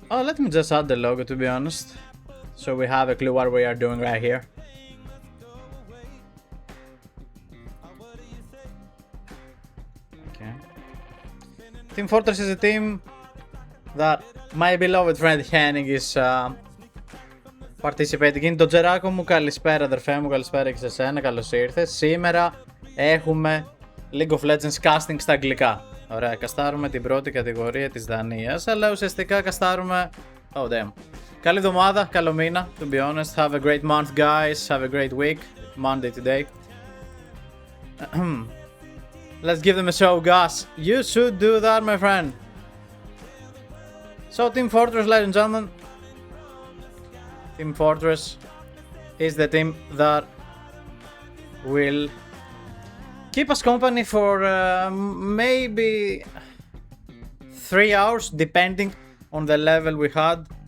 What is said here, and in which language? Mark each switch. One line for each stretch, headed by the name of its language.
English: Oh, let me just add the logo, to be honest, so we have a clue what we are doing right here. Okay. Team Fortress is a team that my beloved friend Henning is participating in.
Greek: Το Τζεράκο μου, καλησπέρα αδερφέ μου, καλησπέρα και σε σένα, καλώς ήρθες. Σήμερα έχουμε League of Legends casting στα αγγλικά. Ωραία, καστάρουμε την πρώτη κατηγορία της Δανίας, αλλά ουσιαστικά καστάρουμε...
English: Oh damn.
Greek: Καλή εβδομάδα, καλό μήνα,
English: to be honest. Have a great month guys, have a great week. Monday today. Let's give them a show, guys. You should do that, my friend. So Team Fortress, ladies and gentlemen. Team Fortress is the team that will keep us company for maybe 3 hours, depending on the level we had.